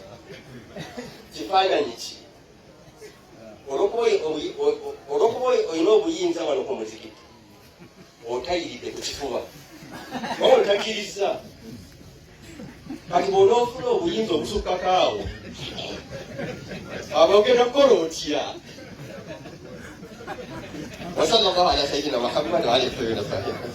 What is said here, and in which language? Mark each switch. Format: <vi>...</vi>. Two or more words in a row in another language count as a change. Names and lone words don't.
<lg>Olwokuba olina obuyinza wano ku muzikiti, otayiridde ku kifuba, waba otakkiriza, kati bw'onoofuna obuyinza obusukkako awo, abogenda kukola otya?</lg> <ar>وصلى الله على سيدنا محمد وآله وصحبه.</ar>